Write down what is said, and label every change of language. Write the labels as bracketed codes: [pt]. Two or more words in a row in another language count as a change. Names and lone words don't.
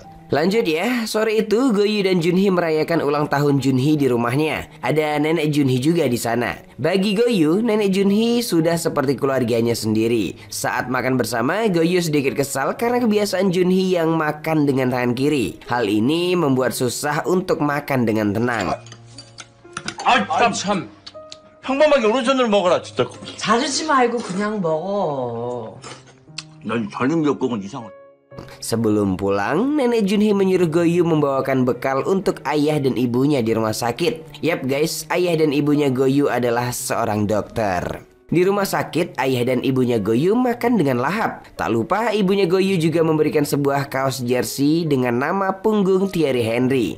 [id] Lanjut ya, sore itu Go-yu dan Jun-hee merayakan ulang tahun Jun-hee di rumahnya. Ada nenek Jun-hee juga di sana. Bagi Go-yu, nenek Jun-hee sudah seperti keluarganya sendiri. Saat makan bersama, Go-yu sedikit kesal karena kebiasaan Jun-hee yang makan dengan tangan kiri. Hal ini membuat susah untuk makan dengan tenang. [ko] 참. 평범하게 오른손으로 먹어라, 진짜. 자르지 말고 그냥 먹어. 난 다른 미역국은 이상하다. [id] Sebelum pulang, nenek Jun-hee menyuruh Go-yu membawakan bekal untuk ayah dan ibunya di rumah sakit. Yap guys, ayah dan ibunya Go-yu adalah seorang dokter. Di rumah sakit, ayah dan ibunya Go-yu makan dengan lahap. Tak lupa ibunya Go-yu juga memberikan sebuah kaos jersey dengan nama punggung Thierry Henry.